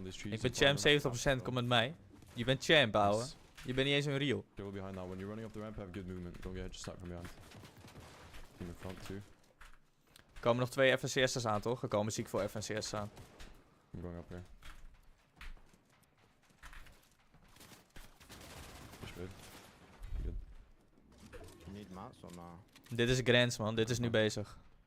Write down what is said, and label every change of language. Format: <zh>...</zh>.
<nl>Ik ben champ, 70% komt met mij. Je bent champ, ouwe. Je bent niet eens een real.</nl> <en>Go behind now. When you're running up the ramp, have good movement. Don't get just start from behind. Team in front too.</en> <nl>Er komen nog 2 FNCS'ers aan, toch? Er komen ziek veel FNCS'ers aan.</nl> <en>I'm going up here. Push mid. Good. You need mats or nah?</en> <nl>Dit is Grants, man. Dit is nu bezig.</nl>